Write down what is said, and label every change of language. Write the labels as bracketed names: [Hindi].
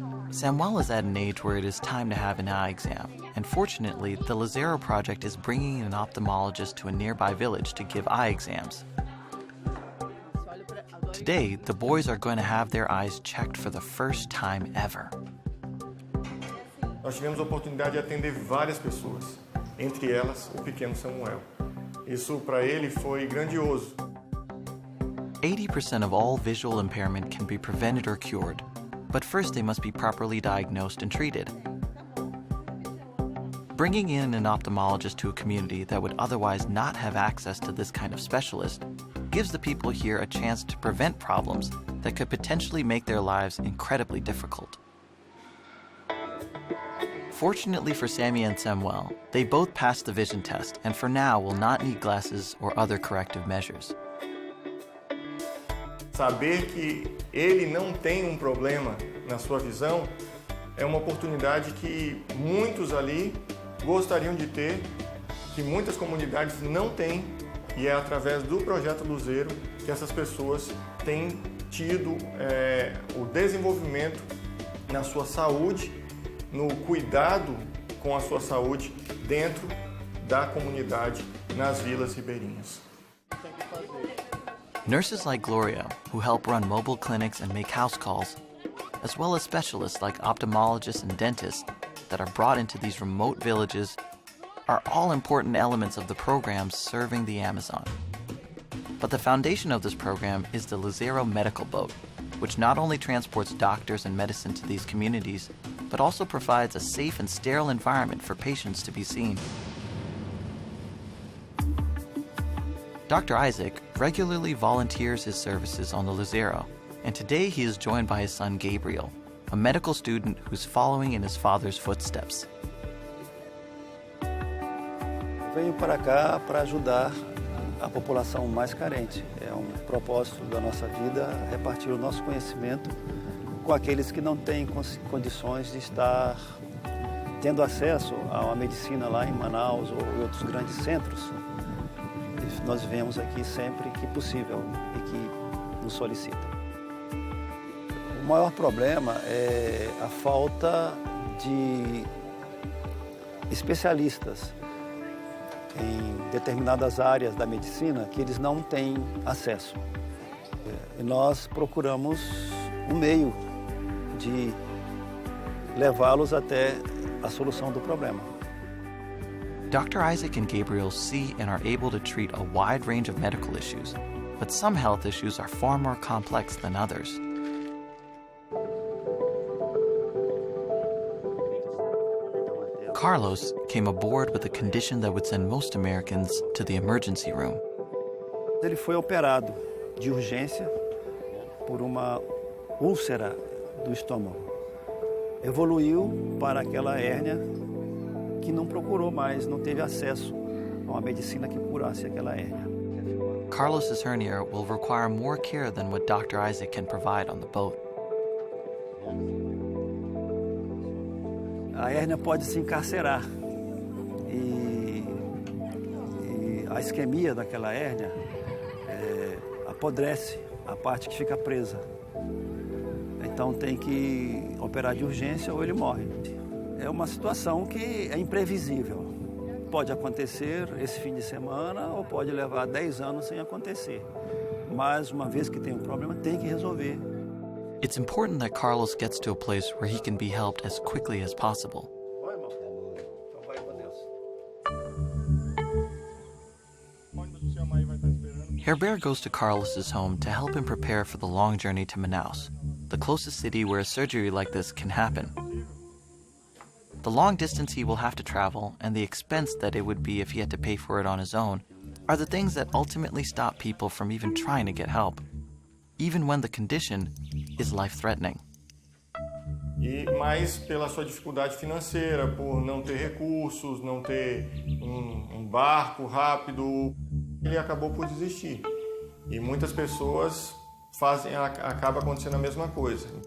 [English] Samuel is at an age where it is time to have an eye exam, and fortunately, the Lazaro Project is bringing an ophthalmologist to a nearby village to give eye exams. Today, the boys are going to have their eyes checked for the first time ever. [Portuguese] Nós tivemos a oportunidade de atender várias pessoas, entre elas o pequeno Samuel. Isso para ele foi grandioso. [English] 80% of all visual impairment can be prevented or cured, but first they must be properly diagnosed and treated. Bringing in an ophthalmologist to a community that would otherwise not have access to this kind of specialist gives the people here a chance to prevent problems that could potentially make their lives incredibly difficult. Fortunately for Sammy and Samuel, they both passed the vision test and for now will not need glasses or other corrective measures. [Portuguese] Saber que ele não tem problema na sua visão é uma oportunidade que muitos ali gostariam de ter, que muitas comunidades não têm, e é através do Projeto Luzeiro que essas pessoas têm tido o desenvolvimento na sua saúde, no cuidado com a sua saúde dentro da comunidade, nas vilas ribeirinhas. [English] Nurses like Gloria, who help run mobile clinics and make house calls, as well as specialists like ophthalmologists and dentists that are brought into these remote villages, are all important elements of the programs serving the Amazon. But the foundation of this program is the Lazaro Medical Boat, which not only transports doctors and medicine to these communities, but also provides a safe and sterile environment for patients to be seen. Dr. Isaac regularly volunteers his services on the Lazaro, and today he is joined by his son Gabriel, a medical student who's following in his father's footsteps. [Portuguese] Venho para cá para ajudar a população mais carente. É um propósito da nossa vida repartir o nosso conhecimento com aqueles que não têm condições de estar tendo acesso a uma medicina lá em Manaus ou em outros grandes centros. Nós vemos aqui sempre que possível e que nos solicitam. O maior problema é a falta de especialistas em determinadas áreas da medicina que eles não têm acesso. E nós procuramos um meio de levá-los até a solução do problema. [English] Dr. Isaac and Gabriel see and are able to treat a wide range of medical issues, but some health issues are far more complex than others. Carlos came aboard with a condition that would send most Americans to the emergency room. [Portuguese] Ele foi operado de urgência por uma úlcera do estômago. Evoluiu para aquela hérnia que não procurou mais, não teve acesso a uma medicina que curasse aquela hérnia. [English] Carlos's hernia will require more care than what Dr. Isaac can provide on the boat. [Portuguese] A hérnia pode se encarcerar e a isquemia daquela hérnia apodrece a parte que fica presa. Então tem que operar de urgência ou ele morre. É uma situação que é imprevisível. Pode acontecer esse fim de semana ou pode levar 10 anos sem acontecer. Mas uma vez que tem um problema, tem que resolver. [English] It's important that Carlos gets to a place where he can be helped as quickly as possible. Herbert goes to Carlos's home to help him prepare for the long journey to Manaus, the closest city where a surgery like this can happen. The long distance he will have to travel and the expense that it would be if he had to pay for it on his own are the things that ultimately stop people from even trying to get help, even when the condition is life-threatening. [Portuguese] Mas pela sua dificuldade financeira, por não ter recursos, não ter um barco rápido, ele acabou por desistir. E muitas pessoas acaba acontecendo a mesma coisa.